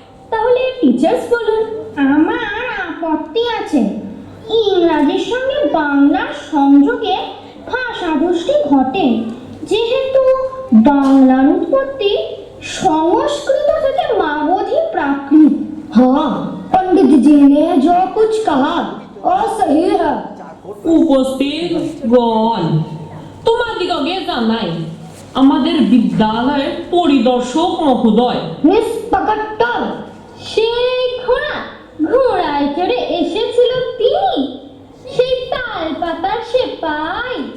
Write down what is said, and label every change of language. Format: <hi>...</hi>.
<bn>তাহলে টিচার্স বলুন। আমার আপত্তি আছে। ইংরাজির সঙ্গে বাংলার সংযোগে ভাষাদোষটি ঘটে, যেহেতু বাংলার উৎপত্তি সংস্কৃত থেকে মাগধী প্রাকৃত।</bn> <hi>हाँ, पंडित जी ने जो कुछ कहा वो सही है।</hi> <bn>উপস্থিত গণ, তোমাদিগকে জানাই আমাদের বিদ্যালয়ের পরিদর্শক মহোদয় মিস পাকাট্টর, সেই ঘোড়ায় চড়ে এসেছিল তিনি, সেই তাল পাতার সেপাই।</bn>